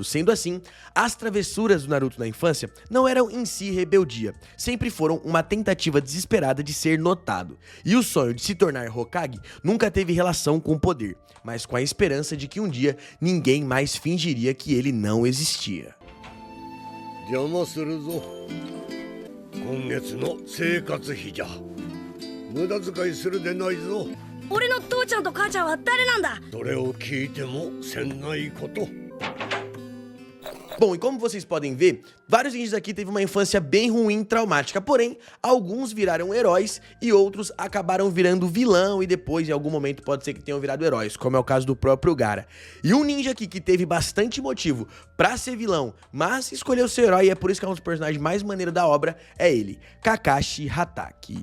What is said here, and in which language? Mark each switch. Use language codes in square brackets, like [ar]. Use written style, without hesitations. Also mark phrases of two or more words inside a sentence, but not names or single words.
[pt] Sendo assim, as travessuras do Naruto na infância não eram em si rebeldia, sempre foram uma tentativa desesperada de ser notado. E o sonho de se tornar Hokage nunca teve relação com o poder, mas com a esperança de que um dia ninguém mais fingiria que ele não existia. [ja] 邪魔するぞ。今月の生活費じゃ。無駄遣いするでないぞ。俺の父ちゃんと母ちゃんは誰なんだ？それを聞いてもせんないこと。 [pt] Bom, e como vocês podem ver, vários ninjas aqui teve uma infância bem ruim e traumática, porém, alguns viraram heróis e outros acabaram virando vilão e depois, em algum momento, pode ser que tenham virado heróis, como é o caso do próprio Gaara. E um ninja aqui que teve bastante motivo pra ser vilão, mas escolheu ser herói e é por isso que é um dos personagens mais maneiros da obra, é ele, Kakashi Hatake.